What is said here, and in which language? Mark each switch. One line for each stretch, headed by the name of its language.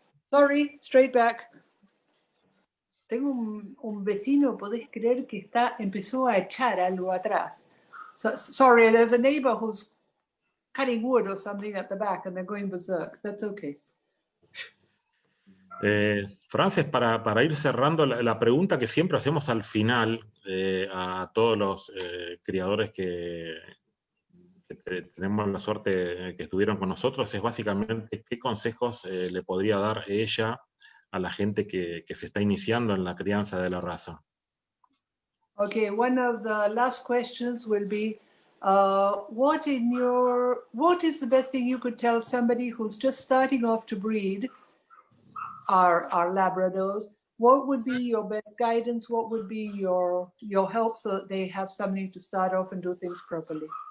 English: Sorry, straight back.
Spanish: Tengo un vecino, podés creer que empezó a echar algo atrás.
English: Sorry, there's a neighbor who's cutting wood or something at the back and they're going berserk. That's okay.
Spanish: Frances, para ir cerrando, la pregunta que siempre hacemos al final a todos los criadores que tenemos la suerte que estuvieron con nosotros es básicamente qué consejos le podría dar ella a la gente que se está iniciando en la crianza de la raza.
English: Okay, one of the last questions will be, what is the best thing you could tell somebody who's just starting off to breed our Labradors? What would be your best guidance? What would be your help so that they have something to start off and do things properly?